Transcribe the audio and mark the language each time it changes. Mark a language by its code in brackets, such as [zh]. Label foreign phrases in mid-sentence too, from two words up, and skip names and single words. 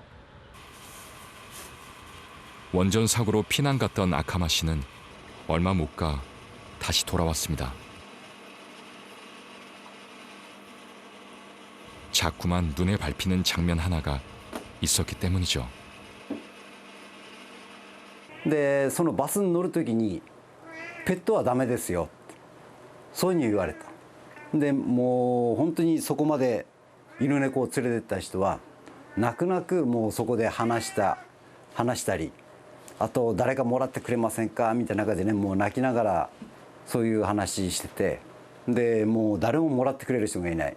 [ko] 원전 사고로 피난 갔던 아카마 씨는 얼마 못 가 다시 돌아왔습니다. 자꾸만 눈에 밟히는 장면 하나가 있었기 때문이죠. [ja] でそのバスに乗る時にペットはダメですよそういうふうに言われた。でもう本当にそこまで犬猫を連れてった人は泣く泣くもうそこで話したり、あと誰かもらってくれませんかみたいな中でね、もう泣きながらそういう話してて、でもう誰ももらってくれる人がいない。